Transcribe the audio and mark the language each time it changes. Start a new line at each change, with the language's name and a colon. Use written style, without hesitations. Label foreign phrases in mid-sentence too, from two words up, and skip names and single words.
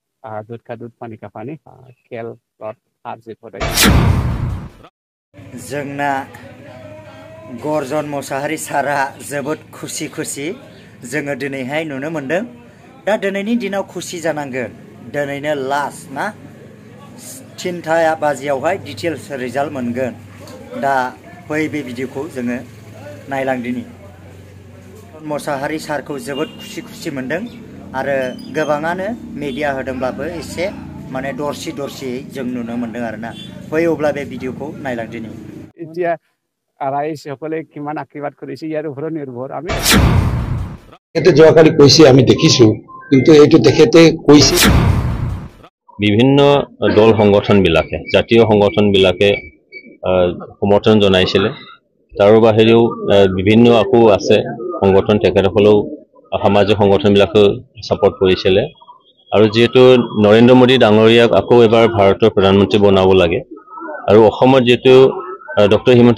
Hindi: दूध का दूध पानी का पानी
Bodo: खेल lot हार जित होदाय जोंना गर्जन मोसाहारि सारा जोबोद खुसि खुसि जोङो दिनैहाय नुनो मोनदों दा दिनैनि दिनाव खुसि जानांगोन दिनैनो लास्ट ना 3टा बाजियावहाय डिटेल्स रिजाल्ट मोनगोन दा बै बे भिडिअखौ जोङो नायलांदिनि मोसाहारि सारखौ जोबोद खुसि खुसि मोनदों आरो गोबाङानो मिडिया होदोंब्लाबो एसे माने दरसि जों नुनो मोनदों आरोना बै अब्ला बे भिडिअखौ नायलांदिनि
Assamese: এতিয়া ৰাইজসকলে কিমান আশীৰ্বাদ কৰিছে ইয়াৰ ওপৰত নিৰ্ভৰ আমি এতে যোৱাকালি কৈছে আমি দেখিছো কিন্তু এইটো তেখেতে কৈছে বিভিন্ন দল সংগঠন বিলাকে জাতীয় সংগঠন বিলাকে সমৰ্থন জনাইছিল তাৰ বাহিৰেও বিভিন্ন আকো আছে সংগঠন তেখেতসকলেও সামাজিক সংগঠন বিলাকে সাপোৰ্ট কৰিছিল আৰু যেহেতু নৰেন্দ্ৰ মোদী ডাঙৰীয়াক আকৌ এবাৰ ভাৰতৰ প্ৰধানমন্ত্ৰী বনাব লাগে আৰু অসমত যেহেতু ডক্টৰ হিমন্ত